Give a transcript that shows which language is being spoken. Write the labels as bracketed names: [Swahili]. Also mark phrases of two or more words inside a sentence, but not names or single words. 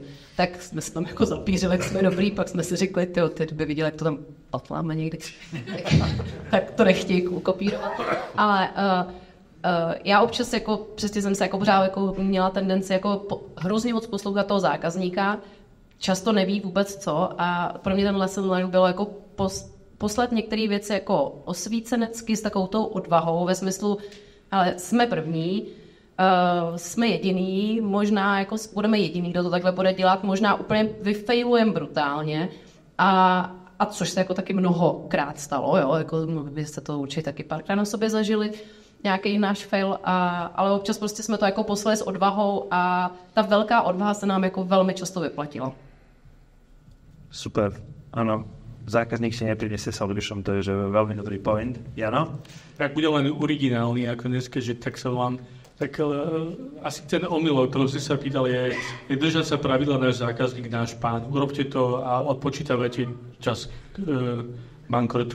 [Czech] Tak jsme se tam jako zapířili, jak jsme dobrý, pak jsme si řekli, ty by viděli, jak to tam patláme někdy. Tak to nechtějí kopírovat. Ale já občas jako, přesně jsem se jako pořád jako měla tendenci jako hrozně moc poslouchat toho zákazníka, často neví vůbec co a pro mě ten [English] lesson learn [Czech] bylo jako poslat některé věci jako osvícenecky s takovou tou odvahou ve smyslu, ale jsme první, jsme jediný, možná jako budeme jediný, kdo to takhle bude dělat, možná úplně vyfailujeme brutálně a což se jako taky mnohokrát stalo, jo, jako vy jste to určitě taky párkrát na sobě zažili, nějaký náš fail, ale občas prostě jsme to jako poslali s odvahou a ta velká odvaha se nám jako velmi často vyplatila. [Slovak] Super, áno. Zákazník si neprinesie solution, to je že veľmi dobrý point. Jano? Tak bude len originálny, ako dneska, že tak sa vám... Tak asi ten omyl, ktorý si sa pýtal, je držať sa pravidla náš zákazník, náš pán. Urobte to a odpočítavajte čas k bankrotu.